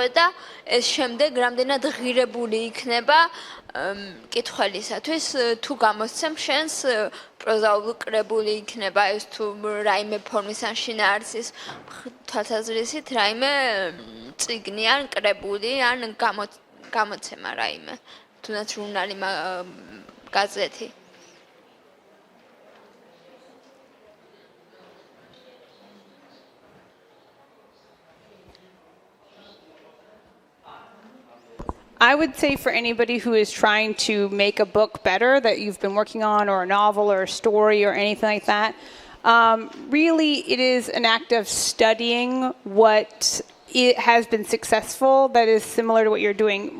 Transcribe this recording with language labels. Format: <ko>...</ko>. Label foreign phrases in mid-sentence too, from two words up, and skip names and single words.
<ka>და ეს შემდეგ რამდენად ღირებული იქნება მკითხველისათვის, თუ გამოსცემ შენს პროზაული კრებული იქნება ეს, თუ რაიმე ფორმის ან შინაარსის თვალსაზრისით რაიმე წიგნი ან კრებული ან გამოცემა რაიმე, თუნდაც ჟურნალი, გაზეთი.</ka> <en>I would say for anybody who is trying to make a book better that you've been working on, or a novel or a story or anything like that, really it is an act of studying what it has been successful that is similar to what you're doing.</en>